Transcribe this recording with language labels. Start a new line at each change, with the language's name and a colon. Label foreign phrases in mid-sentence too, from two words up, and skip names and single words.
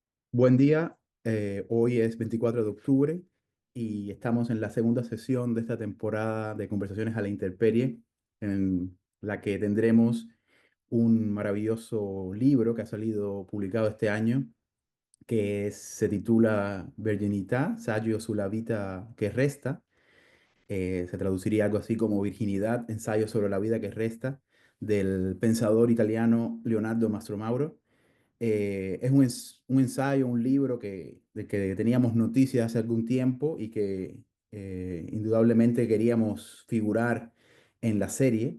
Spanish: Buen día, hoy es 24 de octubre y estamos en la segunda sesión de esta temporada de Conversaciones a la Intemperie, en la que tendremos un maravilloso libro que ha salido publicado este año, se titula Virginità, Saggio sulla vita che resta. Se traduciría algo así como Virginidad, ensayo sobre la vida que resta, del pensador italiano Leonardo Mastromauro. Es un ensayo, un libro del que teníamos noticias hace algún tiempo y que indudablemente queríamos figurar en la serie.